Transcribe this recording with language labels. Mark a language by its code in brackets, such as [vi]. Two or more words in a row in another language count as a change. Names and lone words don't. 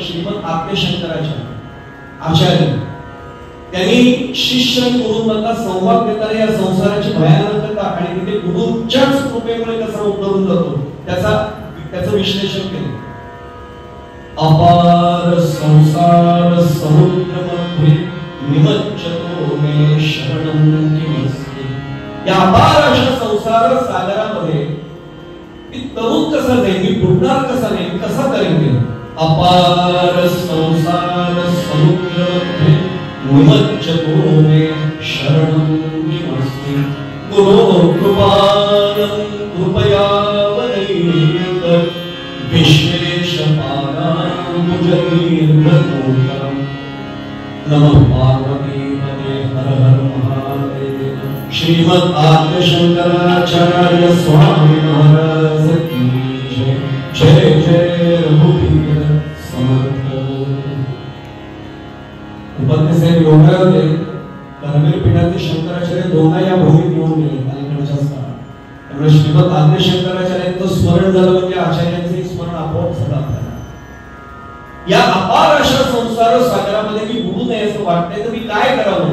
[mr] श्रीमद आद्यशंकराचार्य आचार्य. त्यांनी शिष्य आणि गुरुंमधला संवाद देताना या संसाराची भयानकता आणि तिथे गुरुंच्याच कृपेमुळे कसा उतरून जातो त्याचं विश्लेषण केलं. [sa] अपार संसार समुद्रमध्ये निमज्जतो मे शरणं किमस्ति. [mr] या अपार अशा संसार सागरामध्ये मी तरुण कसा जाईल, मी बुडणार कसा नाही, कसा करेन. [sa] अपार संसार समुद्रमध्ये निमज्जतो मे शरणं किमस्ति. गुरो कृपानं कृपया वदैत विश्वेशपादां जगीर्भूतं. [hi] नमः पार्वती श्रीमद आद्य शंकराचार्य स्वामी महाराज की जय। [mr] जय जय रघुवीर समर्थ। उपाध्ये साहेब एवढे होते करवीर पीठाचे शंकराचार्य दोनदा या भूमीत येऊन गेले अलीकडच्या काळात। त्यामुळे श्रीमद आद्य शंकराचार्यांचं स्मरण झालं म्हणजे आचार्यांचे स्मरण आपोआप झालं आपल्याला। या अपार अशा संसार सागरामध्ये मी बुडू नये असं वाटतंय तर मी काय करावं?